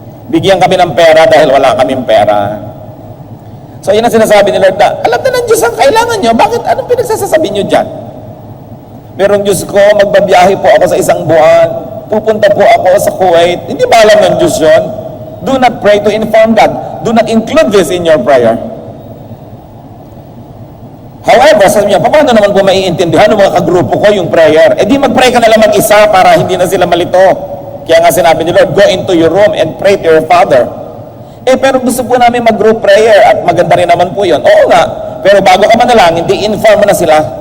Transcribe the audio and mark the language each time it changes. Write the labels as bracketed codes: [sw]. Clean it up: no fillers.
[tl] Bigyan kami ng pera dahil wala kaming pera. So yun ang sinasabi ni Lord na, alam na ng Diyos ang kailangan nyo, bakit anong pinagsasasabi nyo dyan? Merong Diyos ko, magbabiyahe po ako sa isang buwan, pupunta po ako sa Kuwait, hindi ba alam ng Diyos yun? [en] Do not pray to inform God. Do not include this in your prayer. [tl] However, sabi niya, paano naman po maiintindihan ng mga kagrupo ko yung prayer? Eh di mag-pray ka na lang mag-isa para hindi na sila malito. Kaya nga sinabi ni Lord, [en] go into your room and pray to your Father. [tl] Pero gusto po namin mag-group prayer at maganda rin naman po yun. Oo nga, pero bago ka manalangin, di-inform mo na sila.